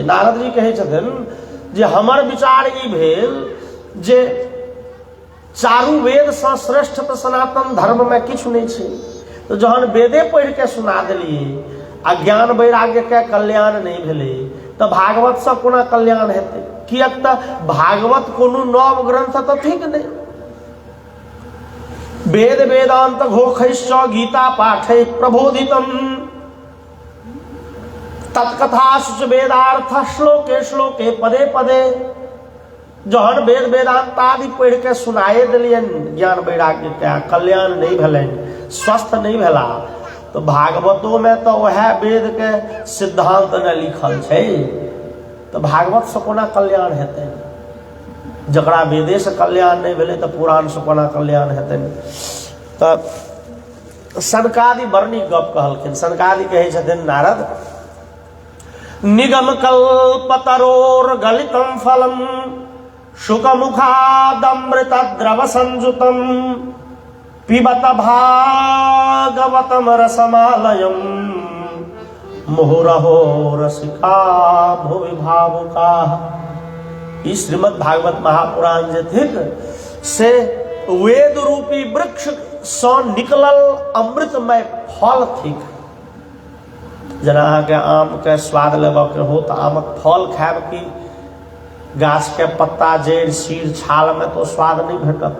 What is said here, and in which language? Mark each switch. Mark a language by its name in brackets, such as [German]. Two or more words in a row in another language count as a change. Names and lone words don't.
[Maithili] नारद जी कहै छथिन जे हमर विचार ई भेल जे चारू वेद से श्रेष्ठ तो सनातन धर्म में किछु नहीं छे। तो जहन वेदे पढ़ के सुना दिलिए आ ज्ञान वैराग्य के कल्याण नहीं भेले तो भागवत से कोना कल्याण हेतै? कियाक त भागवत कोनो नव ग्रंथ तो ठीक नहीं। [Sanskrit] वेद वेदांत घोखैश्च गीता पाठे प्रबोधितम तत्कथासु वेदार्थ श्लोके श्लोके पदे पदे। [Maithili] जहन वेद वेदांत आदि पढ़ के सुनाए दिलियन ज्ञान वैराग्य के कल्याण नहीं भेलन, स्वस्थ नहीं भेला, तो भागवतों में तो वह वेद के सिद्धांत ने लिखल छे। तो भागवत से कोना कल्याण हेतै? जकरा वेदे से कल्याण नहीं भेले तो पुराण से कोना कल्याण हेतै? तो सनकादि बरनी गप कहलखिन। सनकादि कहे छथिन नारद, [Sanskrit] निगम कल्पतरोर गलितम फलम शुकमुखादमृत द्रव संजुतम पिबत भागवतम रसमालयम मुहुरहो रसिका भुवि भावुका। [Maithili] इस श्रीमद् भागवत महापुराण जे थिक से वेद रूपी वृक्ष से निकलल अमृतमय फल थिक। जना के आम के स्वाद लेबऽ के हो तो आमक फल खायब की गाछ के पत्ता जड़ सीर छाल में तो स्वाद नहीं भेटत।